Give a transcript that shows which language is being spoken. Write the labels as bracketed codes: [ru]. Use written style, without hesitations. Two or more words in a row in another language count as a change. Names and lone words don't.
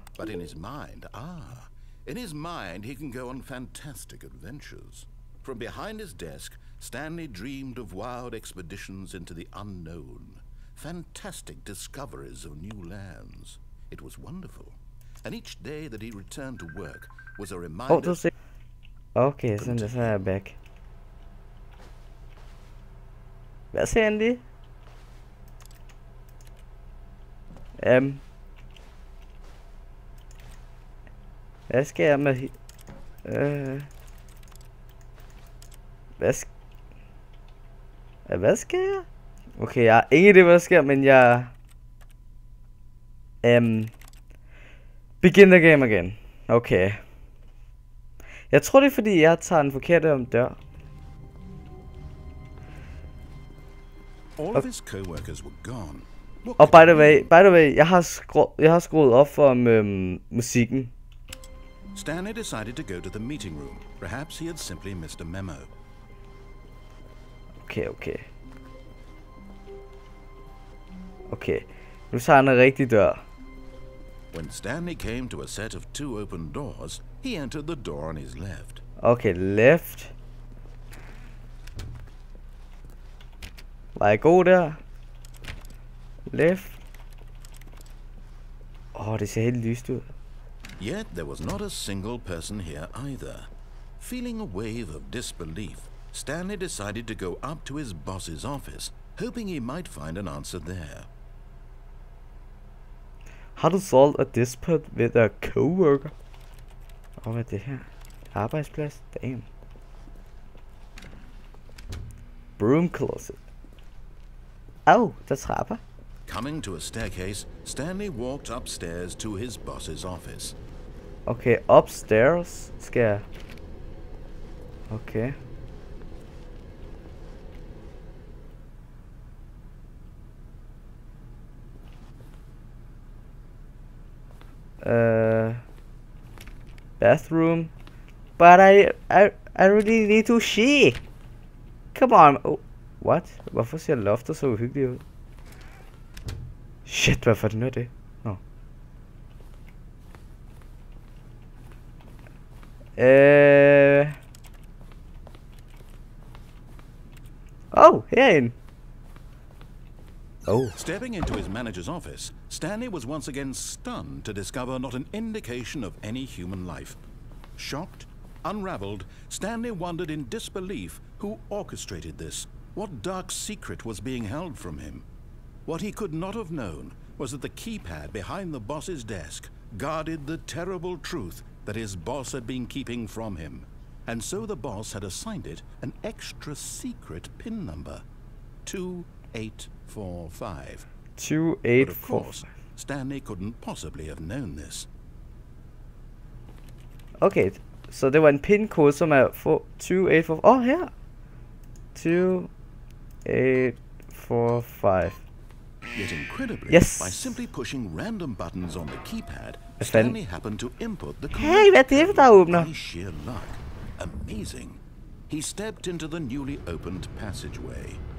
[en] But in his mind, in his mind he can go on fantastic adventures. From behind his desk, Stanley dreamed of wild expeditions into the unknown, fantastic discoveries of new lands. It was wonderful. And each day that he returned to work was a reminder... [da] Okay, så er jeg back. Hvad siger han lige? Hvad skal jeg med... Hvad skal jeg? Okay, jeg har ingen idé, hvad der sker, men jeg... [en] Begin the game again. [da] Okay. Jeg tror det er fordi jeg tager den forkerte om dør. [en] All of his co-workers were gone. Og by the way, [da] jeg har skruet op for musikken. [en] Stanley decided to go to the meeting room. Perhaps he had simply missed a memo. [da] Okay. Nu tager han en rigtig dør. [en] When Stanley came to a set of 2 open doors, he entered the door on his left. Okay, left. [da] Var jeg god der? Left. Det ser helt lyst ud. [en] Yet there was not a single person here either. Feeling a wave of disbelief, Stanley decided to go up to his boss's office, hoping he might find an answer there. [da] Har du solgt [en] a dispute with a coworker? [da] Hvad er det her? Arbejdsplads? [en] Damn. Broom closet. [da] Der er trapper. [en] Coming to a staircase, Stanley walked upstairs to his boss's office. [da] Okay, upstairs skal jeg. Okay. [en] Bathroom. But I really need to see. Come on. Oh, what? [da] Hvorfor ser loftet så uhyggeligt ud? Shit, hvad for det nu er det? Herinde. [en] Stepping into his manager's office, Stanley was once again stunned to discover not an indication of any human life. Shocked, unraveled, Stanley wondered in disbelief who orchestrated this, what dark secret was being held from him. What he could not have known was that the keypad behind the boss's desk guarded the terrible truth that his boss had been keeping from him. And so the boss had assigned it an extra secret PIN number. 2845. 2845. But of course, Stanley couldn't possibly have known this. [da] Okay, så det var en PIN-kode, som er 2845. Her. 2845. [en] Yet incredibly, yes. by simply pushing random buttons on the keypad, Stanley happened to input the code. [da] Hey, hvad er det, der åbner? [en] By sheer luck. Amazing. He stepped into the newly opened passageway.